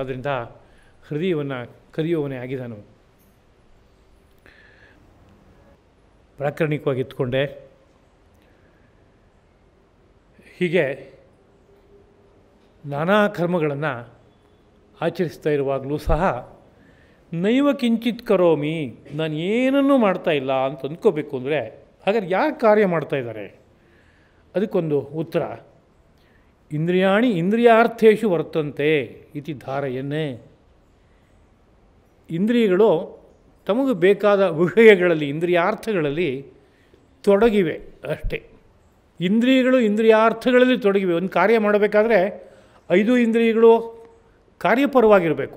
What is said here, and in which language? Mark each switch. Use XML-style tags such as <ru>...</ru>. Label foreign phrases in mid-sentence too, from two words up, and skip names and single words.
<kn>ಅದರಿಂದ ಹೃದಯವನ್ನು ಕದಿಯುವವನೇ ಆಗಿದ್ದಾನು. ಪ್ರಾಕರಣಿಕವಾಗಿ ಇತ್ಕೊಂಡೆ. ಹೀಗೆ ನಾನಾ ಕರ್ಮಗಳನ್ನು ಆಚರಿಸ್ತಾ ಇರುವಾಗಲೂ ಸಹ</kn> <sa>ನೈವ ಕಿಂಚಿತ್ ಕರೋಮಿ,</sa> <kn>ನಾನು ಏನನ್ನೂ ಮಾಡ್ತಾ ಇಲ್ಲ ಅಂತ ಅಂದ್ಕೋಬೇಕು ಅಂದರೆ, ಹಾಗಾದ್ರೆ ಯಾರು ಕಾರ್ಯ ಮಾಡ್ತಾಯಿದ್ದಾರೆ? ಅದಕ್ಕೊಂದು ಉತ್ತರ,</kn> <sa>ಇಂದ್ರಿಯಾಣಿ ಇಂದ್ರಿಯಾರ್ಥೇಶು ವರ್ತಂತೆ ಇತಿ ಧಾರಯನ್ನೇ.</sa> <kn>ಇಂದ್ರಿಯಗಳು ತಮಗೆ ಬೇಕಾದ ವಿಷಯಗಳಲ್ಲಿ, ಇಂದ್ರಿಯಾರ್ಥಗಳಲ್ಲಿ ತೊಡಗಿವೆ ಅಷ್ಟೇ. ಇಂದ್ರಿಯಗಳು ಇಂದ್ರಿಯಾರ್ಥಗಳಲ್ಲಿ ತೊಡಗಿವೆ. ಒಂದು ಕಾರ್ಯ ಮಾಡಬೇಕಾದ್ರೆ 5 ಇಂದ್ರಿಯಗಳು ಕಾರ್ಯಪರವಾಗಿರಬೇಕು.</kn>